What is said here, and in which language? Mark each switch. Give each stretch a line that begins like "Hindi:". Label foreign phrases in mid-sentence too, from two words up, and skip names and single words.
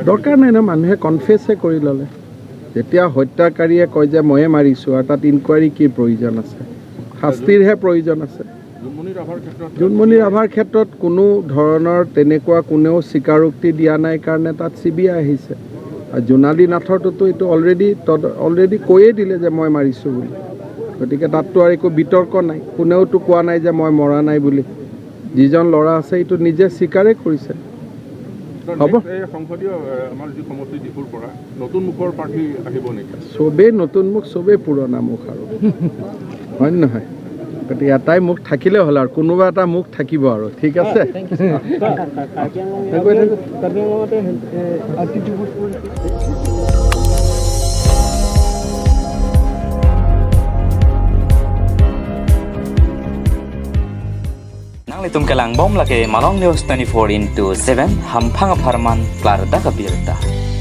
Assamese: দৰকাৰ নাই ন মানুহে কনফেছে কৰি ল'লে যেতিয়া হত্যাকাৰীয়ে কয় যে ময়ে মাৰিছোঁ আৰু তাত ইনকুৱাৰী কি প্ৰয়োজন আছে শাস্তিৰহে প্ৰয়োজন আছে জোনমণি ৰাভাৰ ক্ষেত্ৰত কোনো ধৰণৰ তেনেকুৱা কোনেও স্বীকাৰোক্তি দিয়া নাই কাৰণে তাত চিবিআই আহিছে আৰু জোনালী নাথৰটোতো এইটো অলৰেডি কৈয়ে দিলে যে মই মাৰিছোঁ বুলি গতিকে তাততো আৰু একো বিতৰ্ক নাই কোনেওতো কোৱা নাই যে মই মৰা নাই বুলি যিজন ল'ৰা আছে এইটো নিজে স্বীকাৰে কৰিছে হ'ব সংসদীয় আমাৰ যি সমষ্টি ডিপুৰ পৰা নতুন মুখৰ প্ৰাৰ্থী আহিব নেকি চবেই নতুন মুখ চবেই পুৰণা মুখ আৰু হয় নহয় গতিকে এটাই মুখ থাকিলে হ'ল আৰু কোনোবা এটা মুখ থাকিব আৰু ঠিক আছে
Karbi: Nang litum kelang bom lake Malong News 24/7 hampang aparman klar da kabirta.